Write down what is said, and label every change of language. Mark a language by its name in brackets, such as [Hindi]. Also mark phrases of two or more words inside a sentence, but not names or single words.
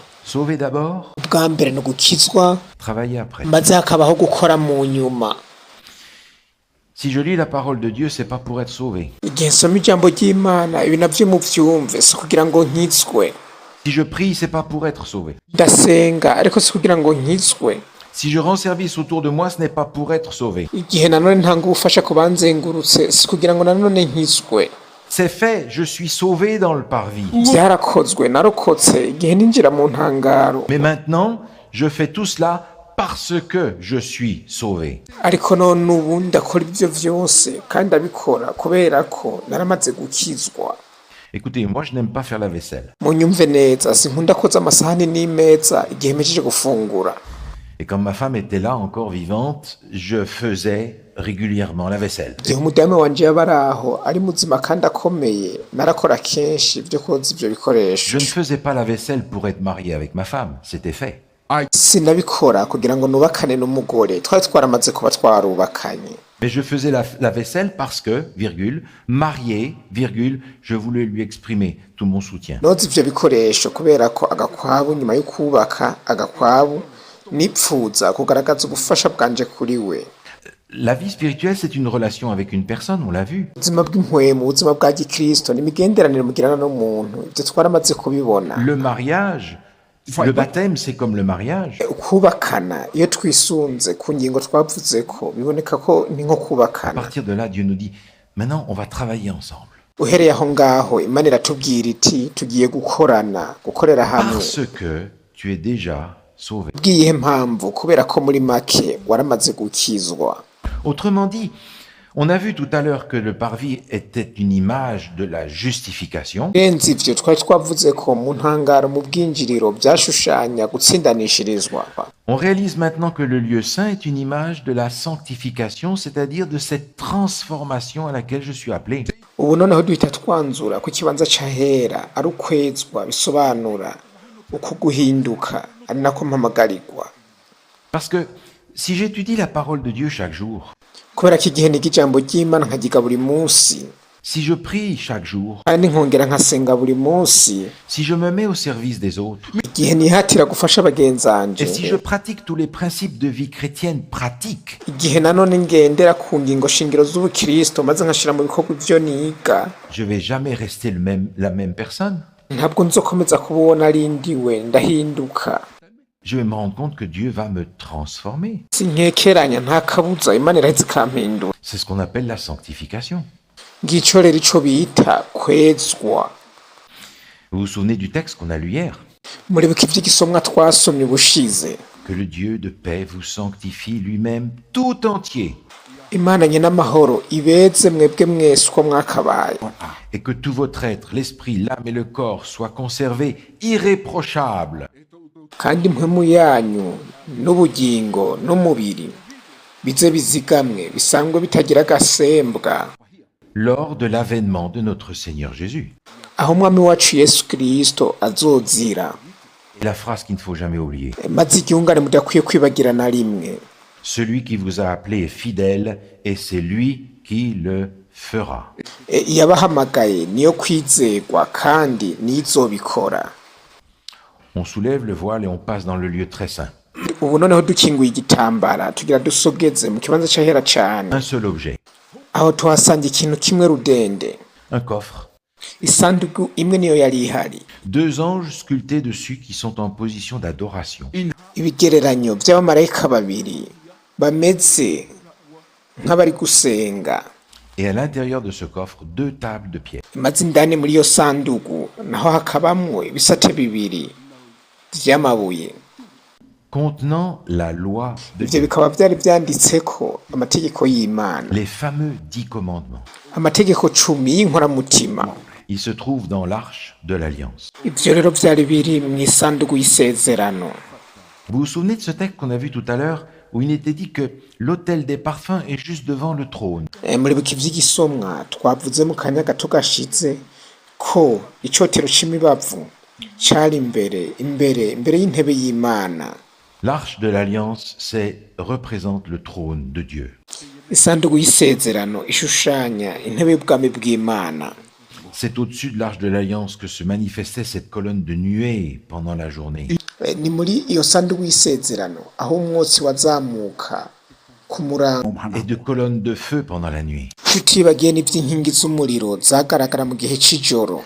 [French] Sauver d'abord, [Rundi] Ubwa mbere ni ugukizwa, [French] travailler après. [Rundi] maze hakabaho gukora mu nyuma. [French] Si je lis la parole de Dieu, c'est pas pour être sauvé. [Rundi] Igihe nsoma ijambo ry'Imana ibi navyo muvyumve si kugira ngo nkizwe. [French] Si je prie, c'est pas pour être sauvé. [Rundi] Ndasenga ariko si kugira ngo nkizwe. [French] Si je rends service autour de moi, ce n'est pas pour être sauvé. [Rundi] Igihe nanone ntanga ubufasha ku banzengurutse si kugira ngo nanone nkizwe. [French] C'est fait, je suis sauvé dans le parvis. [Rundi] Byarakozwe narokotse igihe ninjira mu ntangaro. [French] Mais maintenant, je fais tout cela parce que je suis sauvé. [Rundi] Ariko none ubu ndakora ibyo vyose kandi ndabikora kubera ko naramaze gukizwa. [French] Écoutez, moi je n'aime pas faire la vaisselle. [Rundi] Munyumve neza sinkunda koza amasahani n'imeza igihe mpejeje gufungura. [French] Et quand ma femme était là, encore vivante, je faisais régulièrement la vaisselle. [Rundi] Igihe umudamu wanje yaba ari aho ari muzima kandi akomeye narakora kenshi ibyo koza ibyo bikoresho. [French] Je ne faisais pas la vaisselle pour être marié avec ma femme, c'était fait. [Rundi] Sinabikora kugira ngo nubakane n'umugore twari twaramaze kuba twarubakanye. [French] Mais je faisais la vaisselle parce que, virgule, marié, virgule, je voulais lui exprimer tout mon soutien. [Rundi] Noza ivyo bikoresho kubera ko agakwabu nyuma yo kubaka agakwabu nipfuza kugaragaza ubufasha bwanje kuri we. [French] La vie spirituelle, c'est une relation avec une personne, on l'a vu. [Rundi] Ubuzima bw'impwemu, ubuzima bwa gikristo ni imigenderanire mugirana n'umuntu, ibyo twaramaze kubibona. [French] Le mariage, le baptême, c'est comme le mariage. [Rundi] Kubakana iyo twisunze ku ngingo twavuze ko biboneka ko ni nko [French] À [Rundi] kubakana. [French] partir de là, Dieu nous dit, maintenant, on va travailler ensemble. [Rundi] Uhereye aho ngaho Imana iratubwira iti tugiye gukorera hamwe. [French] Parce que tu es déjà sauvé. [Rundi] Bwiye mpamvu kubera ko muri make waramaze gukizwa. [French] Autrement dit, on a vu tout à l'heure que le parvis était une image de la justification. [Rundi] Renzi ivyo twari twavuze ko mu ntangaro mu bwinjiriro byashushanya gutsindanishirizwa. [French] On réalise maintenant que le lieu saint est une image de la sanctification, c'est-à-dire de cette transformation à laquelle je suis appelé. [Rundi] Ubu noneho duhita twanzura ku kibanza c'ahera ari ukwezwa bisobanura uko guhinduka ari nako mpamagarirwa. [French] Parce que si j'étudie la parole de Dieu chaque jour, [Rundi] Kubera ko igihe niga ijambo ry'Imana nkagiga buri munsi [French] si je prie chaque jour, [Rundi] kandi nkongera nkasenga buri munsi, [French] si je me mets au service des autres, [Rundi] igihe nihatira gufasha bagenzanje, [French] et si je pratique tous les principes de vie chrétienne pratiques, [Rundi] igihe nanone ngendera ku ngingo shingiro z'ubukristo maze nkashira mu bikorwa ivyo niga, [French] je vais jamais rester la même personne. [Rundi] ntabwo nzokomeza kubona ari ndiwe ndahinduka. [French] Je vais me rendre compte que Dieu va me transformer. [Rundi] Sinkekeranya nta kabuza Imana iraheze ikampindura. [French] C'est ce qu'on appelle la sanctification. [Rundi] Ngico rero ico bita kwezwa. [French] Vous vous souvenez du texte qu'on a lu hier? [Rundi] Muribuka ivy'igisomwa twasomye ubushize. [French] Que le Dieu de paix vous sanctifie lui-même tout entier. [Rundi] Imana nye n'amahoro ibeze mwebwe mwese uko mwakabaye. [French] Et que tout votre être, l'esprit, l'âme et le corps soient conservés irréprochables. [Rundi] Kandi impwemu yanyu n'ubugingo n'umubiri bize bizigamwe bisangwe bitagira agasembwa [French] Lors de l'avènement de notre Seigneur Jésus. [Rundi] aho umwami wacu Yesu Kristo azozira. [French] Et la phrase qu'il ne faut jamais oublier. [Rundi] Maze igiungane mudakwiye kwibagira na rimwe. [French] Celui qui vous a appelé est fidèle et c'est lui qui le fera. [Rundi] Yabahamagaye niyo kwizerwa kandi nizobikora. [French] On soulève le voile et on passe dans le lieu très saint. [Rundi] Ubu noneho dukinguye igitambara tugira dusogeze mu kibanza c'ahera cane. [French] Un seul objet. [Rundi] Aho tuhasanga ikintu kimwe rudende. [French] Un coffre. [Rundi] Isanduku imwe niyo yari ihari. [French] Deux anges sculptés dessus qui sont en position d'adoration. [Rundi] Ibigereranyo by'abamarayika babiri bameze nk'abari gusenga. [French] et à l'intérieur de ce coffre, 2 tables de pierre. [Rundi] maze indani muri iyo sandugu naho hakabamwo ibisate bibiri vy'amabuye, [French] Contenant la loi de [Rundi] ivyo [French] Dieu, [Rundi] bikaba vyari vyanditseko amategeko y'Imana, [French] les fameux 10 commandements. [Rundi] amategeko 10 y'inkoramutima. [French] Ils se trouvent dans l'arche de l'Alliance. [Rundi] Ivyo rero vyari biri mw'isandugu y'isezerano. [French] Vous vous souvenez de ce texte qu'on a vu tout à l'heure où il était dit que l'autel des parfums est juste devant le trône. [Rundi] Muribuka ivy'igisomwa twavuze mu kanya gato gashize ko icotero c'imibavu cari imbere y'intebe y'Imana. [French] L'arche de l'Alliance, représente le trône de Dieu. [Rundi] Isandugu y'isezerano ishushanya intebe y'ubwami bw'Imana. [French] C'est au-dessus de l'arche de l'Alliance que se manifestait cette colonne de nuée pendant la journée. [Rundi] Ni muri iyo sandugu y'isezerano aho umwotsi wazamuka ku murango [French] Et de colonnes de feu pendant la nuit. [Rundi] tutibagiye n'ivy'inkingi z'umuriro zagaragara mu gihe c'ijoro.